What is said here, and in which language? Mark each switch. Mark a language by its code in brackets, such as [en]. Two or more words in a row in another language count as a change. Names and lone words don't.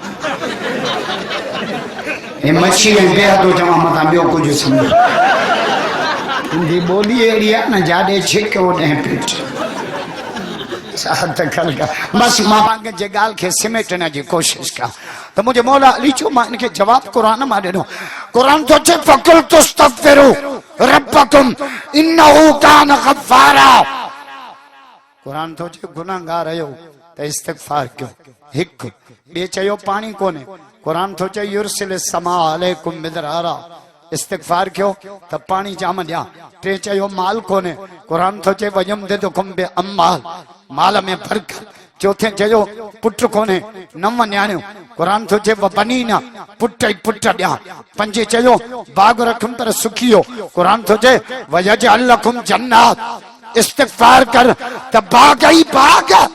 [sd] हे मच्छी ऐं ॿिया थो चवां मथां ॿियो कुझु सम्झो तुंहिंजी ॿोली अहिड़ी आहे न जाॾे छिक होॾे पेट बसि मां पंहिंजे ॻाल्हि खे सिमेटण जी कोशिशि कयां त मुंहिंजे मौला अली चयो मां हिनखे जवाबु क़ुरान मां ॾिनो क़ुरान थो चए [ar] فقلت استغفروا ربكم إنه كان غفارا [sd] क़ुरान थो चए गुनाहगार आहियो त इस्तिग़फार कयो हिकु ॿिए चयो पाणी कोन्हे क़ुरान थो चए [ar] يرسل السماء عليكم مدرارا [sd] इस्तिग़फार कयो त पाणी जाम ॾियां टे चयो माल कोन्हे क़ुरान थो चए [ar] ويمددكم بأموال [sd] माल में बरकत चौथे चयो पुट कोन्हे 9 न्याणियूं क़ुरान थो चए बनीना पुट ई पुट ॾियां पंजे चयो बाग रखुम पर सुखियो क़ुरान थो चए [ar] ويجعل لكم جنات [sd] इस्तिग़फार कर त बाग ई बाग